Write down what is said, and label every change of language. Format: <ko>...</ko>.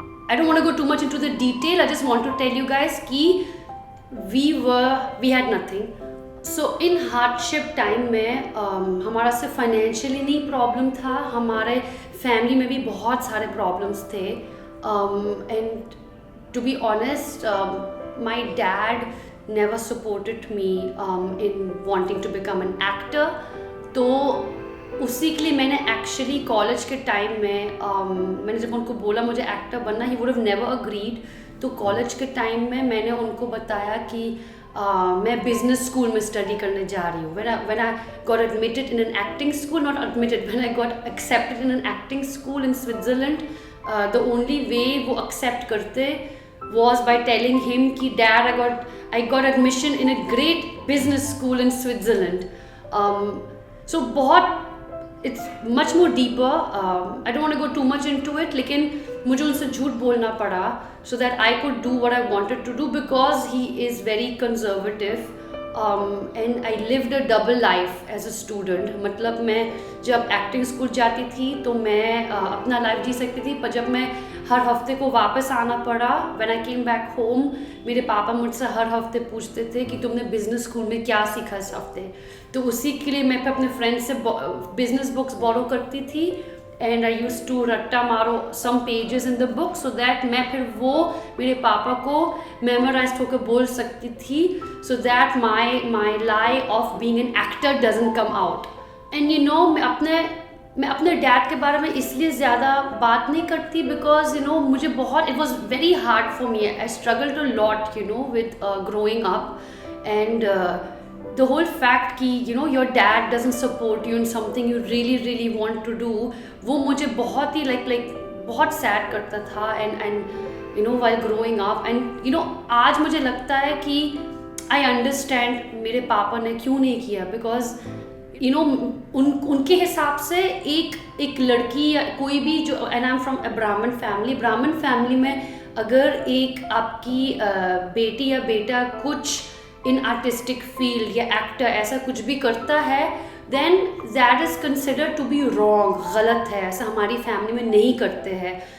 <en>I don't want to go too much into the detail, I just want to tell you guys कि we had nothing. So in hardship</en> <hi>time में हमारा सिर्फ financially नहीं problem था, हमारे family में भी बहुत सारे प्रॉब्लम्स थे।</hi> <en>And to be honest my dad never supported me in wanting to become an actor।</en> <hi>तो उसी के लिए मैंने एक्चुअली कॉलेज के टाइम में मैंने जब उनको बोला मुझे एक्टर बनना,</hi> <en>He would have never agreed.</en> <hi>तो कॉलेज के टाइम में मैंने उनको बताया कि मैं बिजनेस स्कूल में स्टडी करने जा रही हूँ।</hi> <en>when I got admitted in an acting school, not admitted, when I got accepted in an acting school in Switzerland, the only way</en> <hi>वो accept करते</hi> <en>was by telling him कि dad I got admission in a great business school in Switzerland। So बहुत it's much more deeper। I don't want to go too much into it,</en> <hi>लेकिन मुझे उनसे झूठ बोलना पड़ा</hi> <en>so that I could do what I wanted to do because he is very conservative। and I lived a double life as a student।</en> <hi>मतलब मैं जब acting school जाती थी तो मैं अपना लाइफ जी सकती थी, पर जब मैं हर हफ्ते को वापस आना पड़ा,</hi> <en>when I came back home,</en> <hi>मेरे पापा मुझसे हर हफ्ते पूछते थे कि तुमने बिजनेस स्कूल में क्या सीखा इस हफ्ते। तो उसी के लिए मैं अपने फ्रेंड से बिजनेस बुक्स बोरो करती थी</hi> <en>and I use to</en> <hi>रट्टा मारो</hi> <en>some pages in the book so that</en> <hi>मैं फिर वो मेरे पापा को मेमोराइज होकर बोल सकती थी,</hi> <en>So that my life of being an actor doesn't come out.</en> <hi>And you know मैं अपने डैड के बारे में इसलिए ज़्यादा बात नहीं करती</hi> <en>because you know</en> <hi>मुझे बहुत,</hi> <en>It was very hard for me. I struggle to lot you know with growing up, and the whole fact कि you know your dad doesn't support you in something you really want to do,</en> <hi>वो मुझे बहुत ही</hi> <en>like बहुत sad करता था. and you know while growing up and you know</en> <hi>आज मुझे लगता है कि</hi> <en>I understand</en> <hi>मेरे पापा ने क्यों नहीं किया,</hi> <en>because you know</en> <hi>उनके हिसाब से एक लड़की या कोई भी जो,</hi> <en>and I'm from a</en> <hi>ब्राह्मण फैमिली में अगर एक आपकी बेटी या बेटा कुछ इन आर्टिस्टिक फील्ड या एक्टर ऐसा कुछ भी करता है,</hi> <en>then that is considered to be wrong,</en> <hi>गलत है, ऐसा हमारी फैमिली में नहीं करते हैं.</hi>